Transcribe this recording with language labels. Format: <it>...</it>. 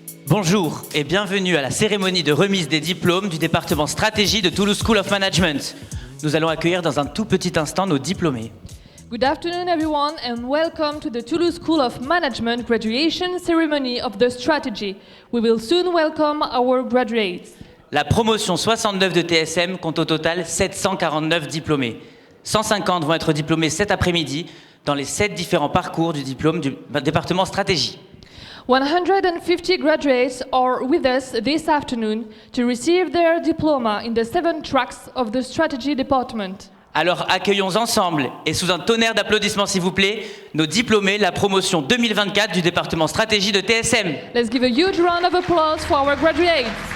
<fr>Bonjour et bienvenue à la cérémonie de remise des diplômes du département stratégie de Toulouse School of Management. Nous allons accueillir dans un tout petit instant nos diplômés.</fr> <en>Good afternoon everyone and welcome to the Toulouse School of Management graduation ceremony of the strategy. We will soon welcome our graduates.</en> <fr>La promotion 69 de TSM compte au total 749 diplômés. 150 vont être diplômés cet après-midi dans les 7 différents parcours du diplôme du département stratégie.</fr> <en>150 graduates are with us this afternoon to receive their diploma in the 7 tracks of the strategy department.</en> <fr>Alors accueillons ensemble et sous un tonnerre d'applaudissements s'il vous plaît, nos diplômés, la promotion 2024 du département stratégie de TSM.</fr> <en>Let's give a huge round of applause for our graduates.</en>